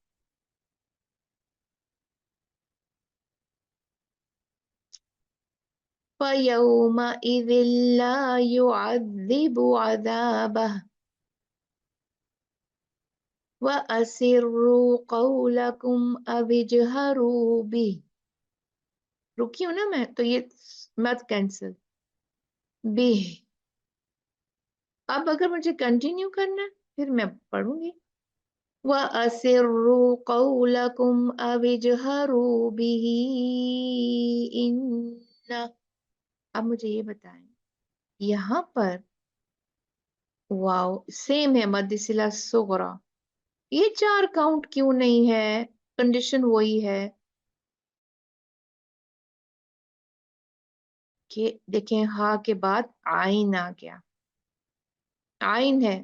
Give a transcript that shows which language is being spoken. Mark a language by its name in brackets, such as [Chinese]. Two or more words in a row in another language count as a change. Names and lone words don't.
[Arabic] فيومئذ لا يعذب عذابه وأسروا قولكم أو اجهروا به. [Hindi] रुकी हूं ना मैं, तो ये मत कैंसिल। [Arabic] बिह। [Hindi] अब अगर मुझे कंटिन्यू करना है फिर मैं पढ़ूंगी। [Arabic] وأسروا قولكم أو اجهروا به إنه. [Hindi] अब मुझे ये बताएं, यहाँ पर वाओ सेम है, [Arabic] مد صلة صغرى, [Hindi] ये चार काउंट क्यों नहीं है? कंडीशन वही है कि देखें, हा के बाद आइन आ गया, आइन है।